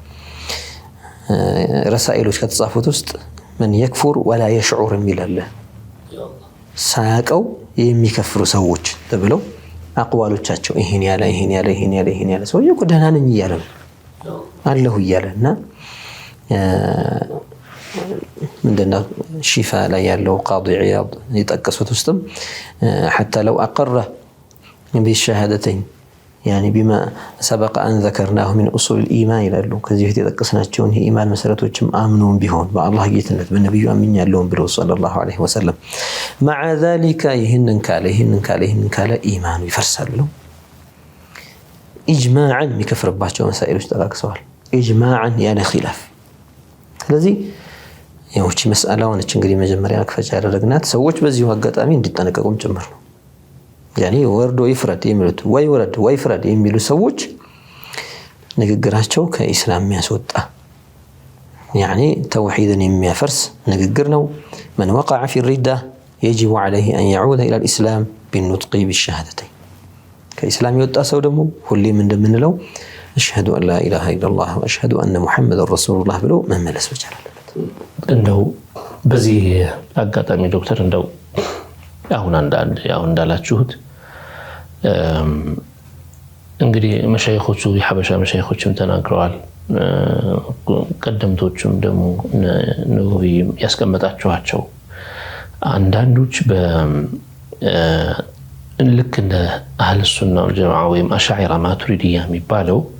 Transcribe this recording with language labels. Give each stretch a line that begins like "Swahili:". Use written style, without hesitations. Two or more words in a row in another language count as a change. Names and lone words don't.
Amharic: ረሳኢሎች ከተጻፉት ውስጥ ምን የክፉር ወላ የሽዑር የሚል አለ። ሳያውቀው የሚከፍሩ ሰዎች ተብለው አቅዋሎቻቸው ይሄን ያለ ሰውዬው እኮ ደህና ነኝ እያለ ነው አለሁ እያለ እና ምንድነው ሺፋ ላይ ያለው ቃዲ ዒያድ የጠቀሱት ውስጥም
Arabic: حتى لو أقر بالشهادتين يعني بما سبق أن ذكرناه من أصول الإيمان
Amharic: ይላሉ። ከዚህ በፊት የጠቀስናቸውን የኢማን መሰረቶችም አምነውን ቢሆን በአላህ ጌትነት በነብዩ አምኛለሁ ብለው
Arabic: صلى الله عليه وسلم مع ذلك
Amharic: ይህንን ካለ ኢማኑ ይፈርሳል ብለው ኢጅማዓን የሚከፍርባቸው መሳኢሎች ተጠቅሰዋል። ኢጅማዓን ያለ ኺላፍ። ስለዚህ ያውቺ መስአላውን እንግዲህ መጀመሪያ ክፈቻ ያደረግናት ሰዎች በዚሁ አጋጣሚ እንዲጠነቀቁም ጭምር ነው። ያኔ ወርዶ ይፍረድ የሚሉት ወይ ወረድ ወይ ፍረድ የሚሉ ሰዎች ንግግራቸው ከኢስላም የሚያስወጣ ያኔ ተውሂድን የሚያፈርስ ንግግር ነው።
Arabic: من وقع في الردة يجب عليه أن يعود إلى الإسلام بالنطق بالشهادتين
Amharic: ከኢስላም የወጣ ሰው ደግሞ ሁሌም እንደምንለው
Arabic: أشهد أن لا إله إلا الله وأشهد أن محمد رسول الله
Amharic: ብሎ መመለስ መቻል አለበት። እንደው በዚህ አጋጣሚ ዶክተር እንደው አሁን እንዳላችሁት እንግዲህ መሻይኾቹ የሐበሻ መሻይኾችም ተናግረዋል። ቀደምቶቹም ደግሞ ነውሪ ያስቀመጣቸዋቸው አንዳንዶች ልክ እንደ
Arabic: أهل السنة والجماعة
Amharic: ወይም አሻዒራ ማቱሪዲያ የሚባለው